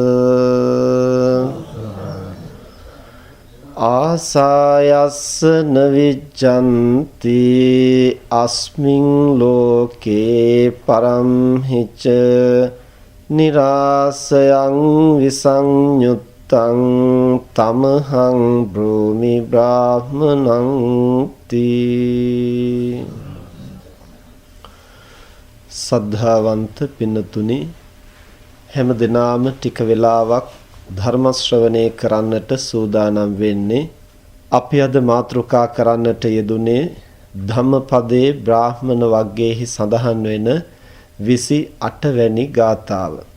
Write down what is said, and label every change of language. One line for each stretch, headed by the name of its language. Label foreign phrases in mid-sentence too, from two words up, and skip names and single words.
Pali: ආසායස්ස නවිජ්ජන්ති අස්මින් ලෝකේ පරම්හිච නිරාසයං විසංයුත් තමහං බ්‍රෝමි බ්‍රාහ්මණං තී.
Sinhala: සද්ධාවන්ත පින්නතුනි, හැම දිනාම ටික වෙලාවක් ධර්ම ශ්‍රවණය කරන්නට සූදානම් වෙන්නේ. අපි අද මාතෘකා කරන්නට යෙදුනේ ධම්මපදයේ බ්‍රාහ්මණ වග්ගයේහි සඳහන් වෙන 28 වැනි ගාථාව.